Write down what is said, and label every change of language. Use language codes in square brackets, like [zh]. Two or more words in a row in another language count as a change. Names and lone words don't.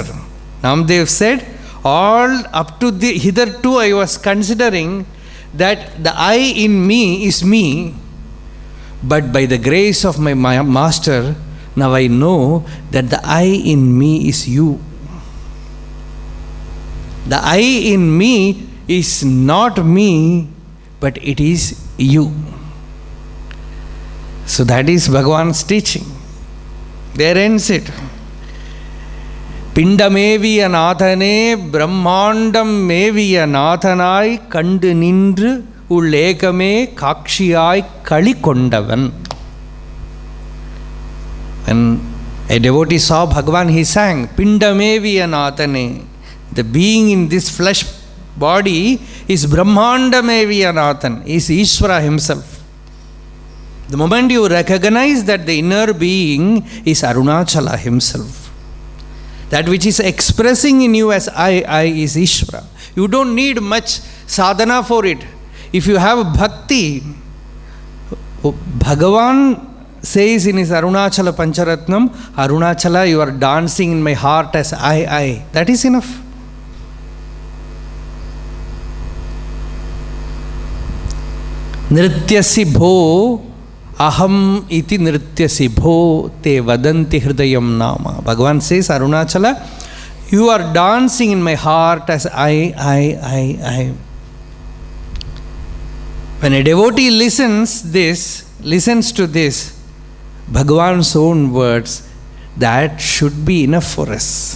[en] Namdev said, all up to hitherto I was considering that the I in me is me, but by the grace of my master, now I know that the I in me is you. The I in me is not me, but it is you. So that is Bhagavan's teaching. There ends it. [ta] பிண்டமேவிய நாதனே பிரம்மாண்டம் மேவிய நாதனை கண்டு நின்று உலகமே காட்சியாய் களி கொண்டவன். [en] When a devotee saw Bhagavan, he sang, Pindamevi Anatane. The being in this flesh body is Brahmandamevi Anathan, is Ishvara himself. The moment you recognize that the inner being is Arunachala himself, that which is expressing in you as I is Ishvara. You don't need much sadhana for it. If you have bhakti, Bhagavan says in his Arunachala Pancharatnam, Arunachala, you are dancing in my heart as I. That is enough. [sa] नृत्यसि भो अहम् इति नृत्यसि भो ते वदन्ति हृदयं नाम. [en] Bhagavan says, Arunachala, you are dancing in my heart as I. When a devotee listens to this, Bhagavan's own words, that should be enough for us.